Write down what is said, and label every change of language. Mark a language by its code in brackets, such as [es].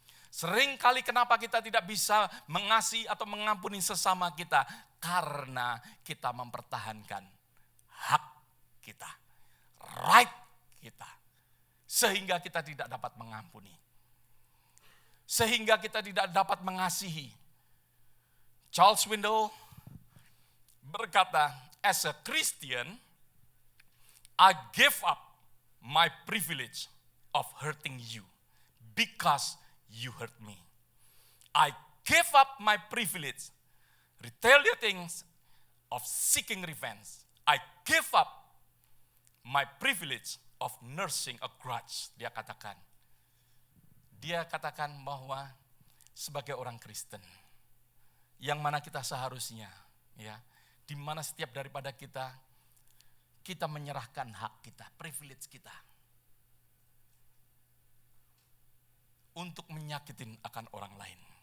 [id] Seringkali kenapa kita tidak bisa mengasihi atau mengampuni sesama kita? Karena kita mempertahankan hak kita, right kita. Sehingga kita tidak dapat mengampuni. Sehingga kita tidak dapat mengasihi. Charles Swindoll berkata, [en] as a Christian, I give up my privilege of hurting you because you hurt me. I give up my privilege, retaliating of seeking revenge. I give up my privilege of nursing a grudge. [id] Dia katakan bahwa sebagai orang Kristen, yang mana kita seharusnya, ya, di mana setiap daripada kita menyerahkan hak kita, privilege kita untuk menyakitin akan orang lain.